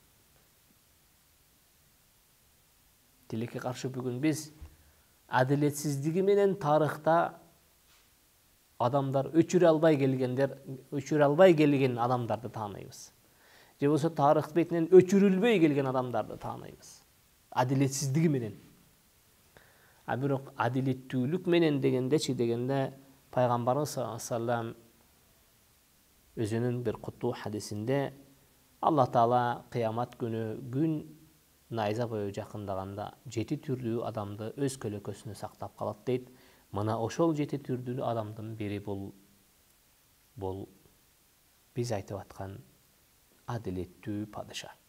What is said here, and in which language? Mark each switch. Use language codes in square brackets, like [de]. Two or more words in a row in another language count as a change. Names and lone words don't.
[ky] Тилекке каршы бүгүн биз адилетсиздиги менен тарыхта адамдар өчүрө албай келген адамдарды тааныйбыз. Же болсо тарых бетинен өчүрүлбөй келген адамдарды тааныйбыз. Адилетсиздиги менен. А бирок адилеттүүлүк менен дегенде пайгамбарыбыз [ar] صلى الله عليه وسلم [ky] өзүнүн бир куттуу хадисинде Аллах Таала кыямат күнү күн найза бою жакындаганда 7 түрлүү адамды өз көлөкөсүнө сактап калат дейт. Мына ошол 7 түрдүү адамдын бири бул биз айтып аткан адилеттүү падыша.